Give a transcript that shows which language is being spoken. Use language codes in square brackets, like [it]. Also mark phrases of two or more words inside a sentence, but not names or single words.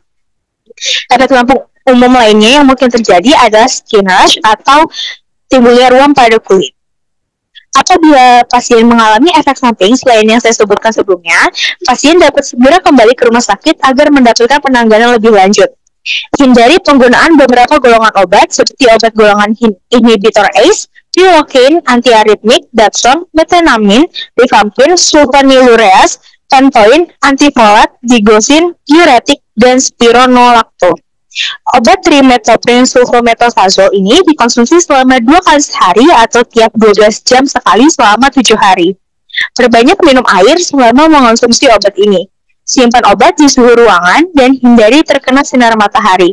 [id] Efek samping umum lainnya yang mungkin terjadi adalah [en] skin rash [id] atau timbulnya ruam pada kulit. Apabila pasien mengalami efek samping selain yang saya sebutkan sebelumnya, pasien dapat segera kembali ke rumah sakit agar mendapatkan penanganan lebih lanjut. Hindari penggunaan beberapa golongan obat seperti obat golongan inhibitor ACE, prilocaine, antiaritmik, dapsone, methenamine, rifampin, sulfonylureas, phentoin, antifolat, digoxin, diuretik, dan spironolactone. Obat trimetoprim sulfametosazol ini dikonsumsi selama 2 kali sehari atau tiap 12 jam sekali selama 7 hari. Perbanyak minum air selama mengonsumsi obat ini. Simpan obat di suhu ruangan dan hindari terkena sinar matahari.